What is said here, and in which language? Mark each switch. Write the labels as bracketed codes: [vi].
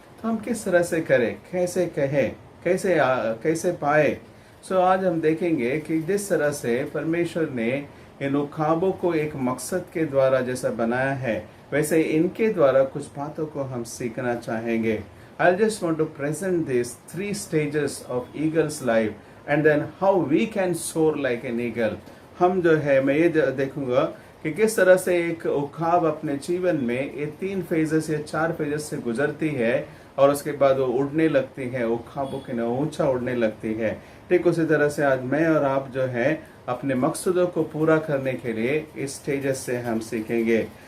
[hi] तो हम किस तरह से करें, कैसे कहें, कैसे पाए? सो आज हम देखेंगे कि जिस तरह से परमेश्वर ने इन उखाबों को एक मकसद के द्वारा जैसा बनाया है, वैसे इनके द्वारा कुछ बातों को हम सीखना चाहेंगे। [en] I just want to present these 3 stages of eagle's life and then how we can soar like an eagle. [hi] हम जो है, मैं ये देखूंगा कि किस तरह से एक उखाब अपने जीवन में ये 3 फेजेस या 4 फेजेस से गुजरती है और उसके बाद वो उड़ने लगती है, उखाबों की न ऊंचा उड़ने लगती है। ठीक उसी तरह से आज मैं और आप जो है अपने मकसदों को पूरा करने के लिए इस स्टेजेस से हम सीखेंगे।